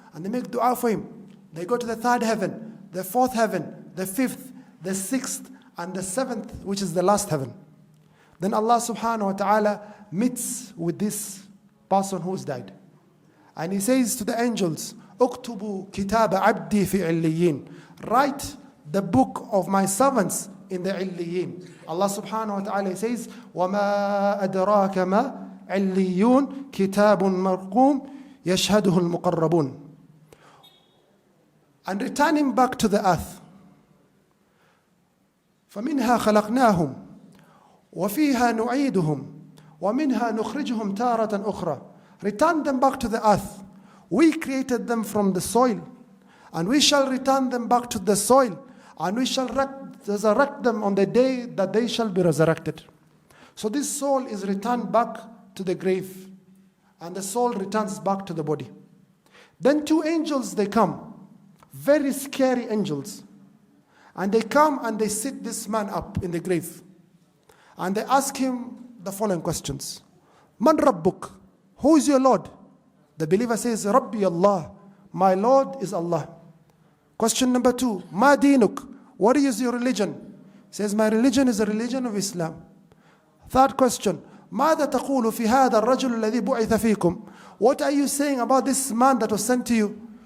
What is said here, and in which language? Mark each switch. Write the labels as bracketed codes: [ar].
[en] And they make dua for him. They go to the third heaven, the fourth heaven, the fifth, the sixth, and the seventh, which is the last heaven. Then Allah subhanahu wa ta'ala meets with this person who's died. And he says to the angels, [ar] "Uktubu kitaba abdi fi illiyin." [en] Write the book of my servants in the illiyin. [ar] Allah subhanahu wa ta'ala says, وَمَا أَدْرَاكَ مَا عِلِّيُّونَ كِتَابٌ مَرْقُومٌ يَشْهَدُهُ الْمُقَرَّبُونَ. [en] And returning back to the earth, [ar] فَمِنْهَا خَلَقْنَاهُمْ وَفِيهَا نُعِيدُهُمْ وَمِنْهَا نُخْرِجُهُمْ تَارَةً أُخْرَى. [en] Return them back to the earth. We created them from the soil, and we shall return them back to the soil, and we shall resurrect them on the day that they shall be resurrected. So this soul is returned back to the grave, and the soul returns back to the body. Then two angels, they come, very scary angels, and they come and they sit this man up in the grave, and they ask him the following questions. Man Rabbuk? Who is your Lord? The believer says, Rabbi Allah, my Lord is Allah. Question number 2, Ma Dinuk? What is your religion? He says, my religion is the religion of Islam. Third question, [ar] ماذا تقول في هذا الرجل الذي بعث فيكم? [en] What are you saying about this man that was sent to you?